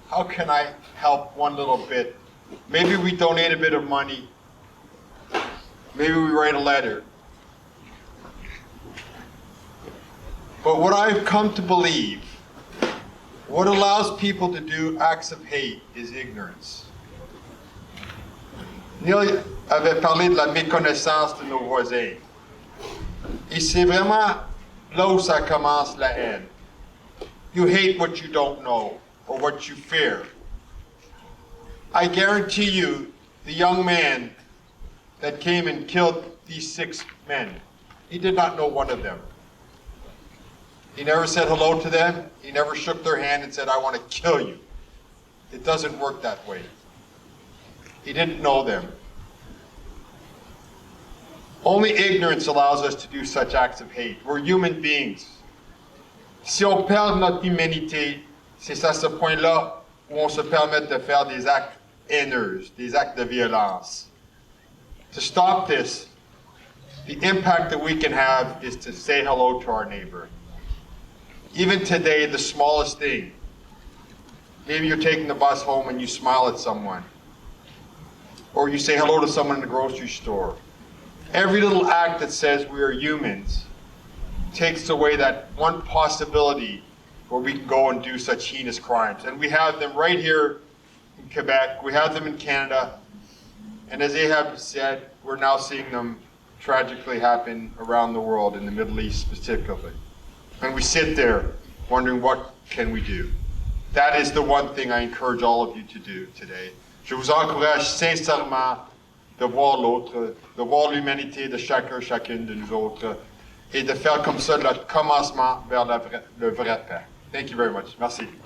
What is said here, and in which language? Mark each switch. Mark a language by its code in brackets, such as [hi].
[en] How can I help one little bit? Maybe we donate a bit of money. Maybe we write a letter. But what I've come to believe, what allows people to do acts of hate is ignorance. [fr] Neil avait parlé de la méconnaissance de nos voisins. Et c'est vraiment là où ça commence la haine. [en] You hate what you don't know or what you fear. I guarantee you, the young man that came and killed these 6 men, he did not know one of them. He never said hello to them. He never shook their hand and said, I want to kill you. It doesn't work that way. He didn't know them. Only ignorance allows us to do such acts of hate. We're human beings. [fr] Si on perd notre humanité, c'est à ce point-là où on se permet de faire des actes haineux, des actes de violence. [en] To stop this, the impact that we can have is to say hello to our neighbor. Even today, the smallest thing. Maybe you're taking the bus home and you smile at someone. Or you say hello to someone in the grocery store. Every little act that says we are humans takes away that one possibility where we can go and do such heinous crimes. And we have them right here in Quebec. We have them in Canada. And as Ahab said, we're now seeing them tragically happen around the world, in the Middle East specifically. And we sit there wondering, what can we do? That is the one thing I encourage all of you to do today. [fr] Je vous encourage sincèrement de voir l'autre, de voir l'humanité de chacune de nous autres, et de faire comme ça le commencement vers le vrai paix. [en] Thank you very much. [fr] Merci.